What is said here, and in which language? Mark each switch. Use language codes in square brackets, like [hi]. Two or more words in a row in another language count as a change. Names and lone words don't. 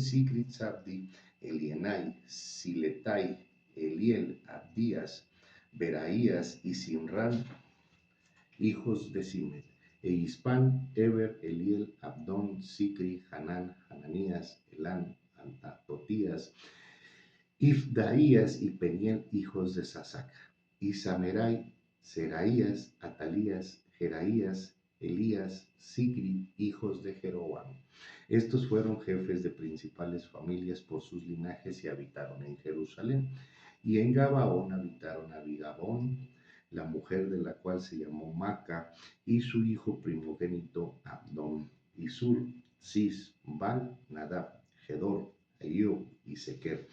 [es] Sicrit, Sabdi, Elienai, Siletai, Eliel, Abdías, Beraías y Simran, hijos de Simet, e Ispan, Eber, Eliel, Abdón, Sicri, Hanán, Hananías, Elán, Anatotías, Ifdaías y Peniel, hijos de Sasac, y Samerai, Seraías, Atalías, Jeraías, Elías, Sicri, hijos de Jeroboam. Estos fueron jefes de principales familias por sus linajes y habitaron en Jerusalén. Y en Gabaón habitaron a Bigabón, la mujer de la cual se llamó Maca, y su hijo primogénito Abdón, y Sur, Cis, Bal, Nadab, Gedor, Ayub y Sequer.